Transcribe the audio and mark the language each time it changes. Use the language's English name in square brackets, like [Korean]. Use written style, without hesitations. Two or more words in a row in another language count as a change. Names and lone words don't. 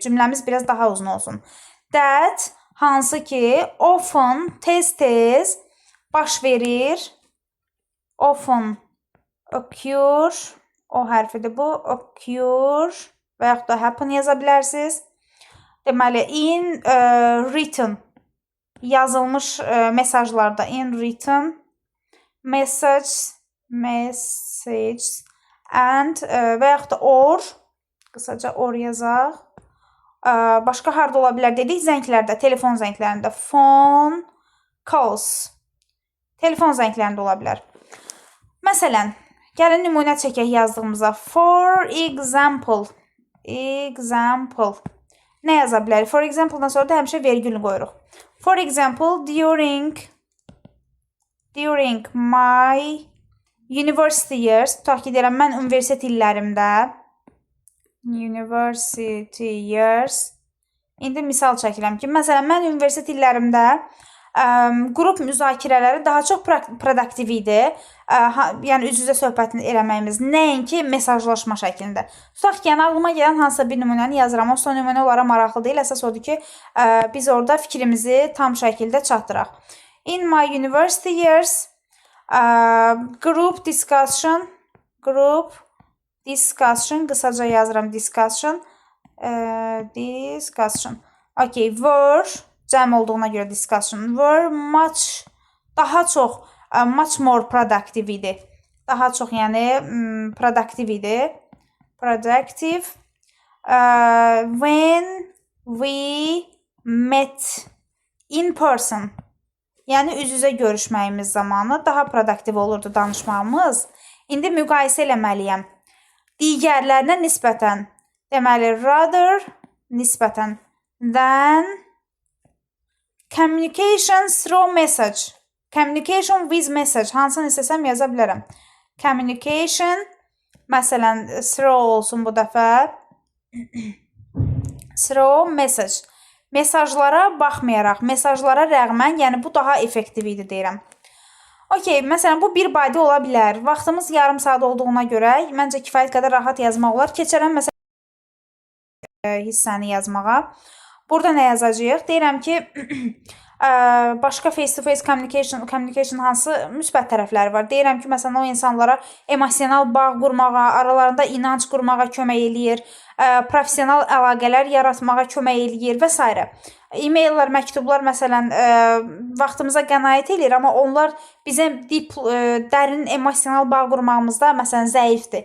[Azerbaijani] Cümləmiz biraz daha uzun olsun. That, hansı ki, often, tez-tez baş verir. [English] Often, occur, [Azerbaijani] o hərfidir bu, occur və yaxud da happen yaza bilərsiniz. Deməli, [English] in written, [Azerbaijani] yazılmış mesajlarda, [English] in written, message, and [Azerbaijani] və yaxud da or, qısaca or yazaq. Başqa harda ola bilər dedik, zənglərdə, telefon zənglərində, [English] phone calls, [Azerbaijani] telefon zənglərində ola bilər. Məsələn, gəlin nümunə çəkək yazdığımıza. [English] For example, [Azerbaijani] nə yaza bilərik? For example-dan sonra da həmişə vergül qoyuruq. [English] For example, during my university years, [Azerbaijani] tutaq ki, deyirəm, mən universitet illərimdə, [English] university years, [Azerbaijani] indi misal çəkirəm ki, məsələn, mən universitet illərimdə qrup müzakirələri daha çox produktiv idi. Yəni, üz-üzə söhbətini eləməyimiz, nəinki mesajlaşma şəklində. Tutaq ki, yəni, ağlıma gələn hansısa bir nümunəni yazıram. O son nümunə onlara maraqlı deyil. Əsas odur ki, biz orada fikrimizi tam şəkildə çatdıraq. [English] In my university years, group discussion, [Azerbaijani] qısaca yazıram discussion. [English] Okay, were, [Azerbaijani] cəm olduğuna görə [English] discussion, were much, [Azerbaijani] daha çox, [English] much more productive idi. [Azerbaijani] Daha çox, yəni, productive idi. [English] Productive. When we met in person, [Azerbaijani] yəni üz-üzə görüşməyimiz zamanı daha produktiv olurdu danışmağımız. İndi müqayisə eləməliyəm. Digərlərinə nisbətən, deməli, rather, nisbətən, [English] than, communication through message, communication with message, [Azerbaijani] hansını istəsəm yaza bilərəm. Communication, məsələn, through olsun bu dəfə, [English] through message. [Azerbaijani] Mesajlara baxmayaraq, mesajlara rəğmən, yəni bu daha effektiv idi deyirəm. Okay, məsələn, bu bir bayda ola bilər. Vaxtımız yarım saat olduğuna görə, məncə kifayət qədər rahat yazmaq olar. Keçərəm, məsələn, hissəni yazmağa. Burada nə yazacağıq? Deyirəm ki, başqa face-to-face communication hansı müsbət tərəfləri var. Deyirəm ki, məsələn, o insanlara emosional bağ qurmağa, aralarında inanc qurmağa kömək eləyir, professional əlaqələr yaratmağa kömək eləyir və s. E-maillər, məktublar, məsələn, vaxtımıza qənaət eləyir, amma onlar bizə dərin emosional bağ qurmağımızda, məsələn, zəifdir.